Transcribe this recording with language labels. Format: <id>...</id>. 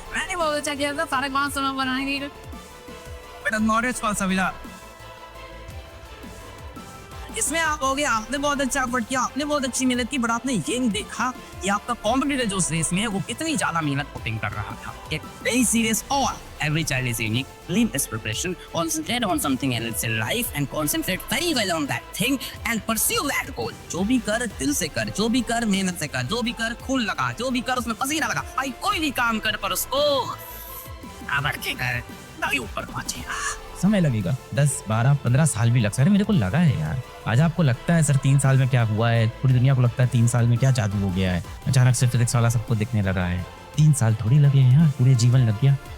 <hi>मैंने बहुत अच्छा किया था, 5.5 नंबर बनाएंगे, बेटा नॉलेज का सविला इसमें आप हो गए, आपने बहुत अच्छा एफर्ट किया, आपने बहुत अच्छी मेहनत की, बट आपने ये नहीं देखा कि आपका कॉम्पिटिटर जो रेस में है वो कितनी ज्यादा मेहनत पुटिंग कर रहा था।</hi> <en>Get very serious all. Every child is unique. Leave this preparation. Concentrate on something else in life and concentrate very well on that thing and pursue that goal.</en> <hi>जो भी कर दिल से कर, जो भी कर मेहनत से कर, जो भी कर खून लगा, जो भी कर उसमें पसीना लगा। भाई कोई भी काम कर पर उसको आवर के कर, तभी ऊपर पहुंचेगा। समय लगेगा, 10 12 15 साल भी लग सकते हैं। मेरे को लगा है यार, आज आपको लगता है सर 3 साल में क्या हुआ है, पूरी दुनिया को लगता है 3 साल में क्या जादू हो गया है, अचानक से फिजिक्स वाला सबको दिखने लगा है। 3 साल थोड़ी लगे हैं यार, पूरे जीवन लग गया।</hi>